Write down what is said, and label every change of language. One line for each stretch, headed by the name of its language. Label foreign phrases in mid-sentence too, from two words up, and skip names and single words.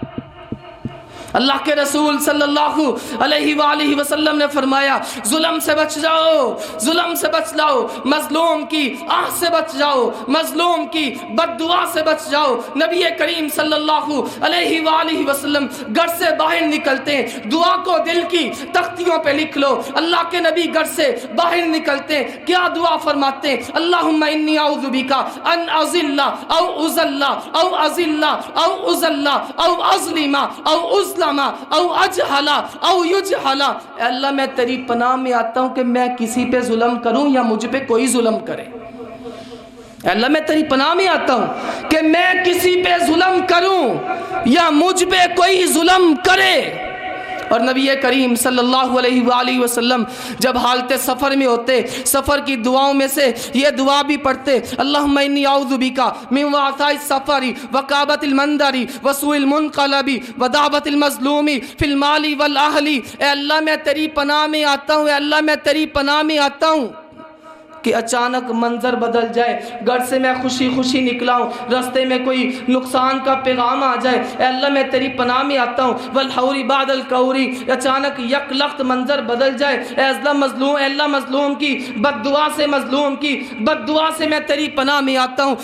Urdu: اللہ کے رسول
Arabic: صلی اللہ علیہ وآلہ وسلم
Urdu: نے فرمایا ظلم سے بچ جاؤ، ظلم سے بچ جاؤ، مظلوم کی آہ سے بچ جاؤ، مظلوم کی بد دعا سے بچ جاؤ۔ نبی کریم
Arabic: صلی اللہ علیہ وآلہ وسلم
Urdu: گھر سے باہر نکلتے ہیں، دعا کو دل کی تختیوں پہ لکھ لو۔ اللہ کے نبی گھر سے باہر نکلتے ہیں، کیا دعا فرماتے ہیں؟
Arabic: اللہم انی اعوذ بک ان اذل او اذل او اذل او اذل او اظلم او او اجہلا او یجہلا۔
Urdu: اے اللہ میں تیری پناہ میں آتا ہوں کہ میں کسی پہ ظلم کروں یا مجھ پہ کوئی ظلم کرے۔ اے اللہ میں تیری پناہ میں آتا ہوں کہ میں کسی پہ ظلم کروں یا مجھ پہ کوئی ظلم کرے۔ اور نبی کریم
Arabic: صلی اللہ علیہ وآلہ وسلم
Urdu: جب حالت سفر میں ہوتے، سفر کی دعاؤں میں سے یہ دعا بھی پڑھتے،
Arabic: اللہم انی اعوذ بکا من وعثاء السفر وکابۃ المنظر وسوء المنقلب ودعوۃ المظلوم فی المال والاہل۔
Urdu: اے اللہ میں تیری پناہ میں آتا ہوں، اے اللہ میں تیری پناہ میں آتا ہوں کہ اچانک منظر بدل جائے، گھر سے میں خوشی خوشی نکلا ہوں، رستے میں کوئی نقصان کا پیغام آ جائے، اے اللہ میں تیری پناہ میں آتا ہوں،
Arabic: والحوری بعد القوری،
Urdu: اچانک یک لخت منظر بدل جائے، اے اللہ مظلوم کی بد دعا سے، مظلوم کی بد دعا سے میں تیری پناہ میں آتا ہوں۔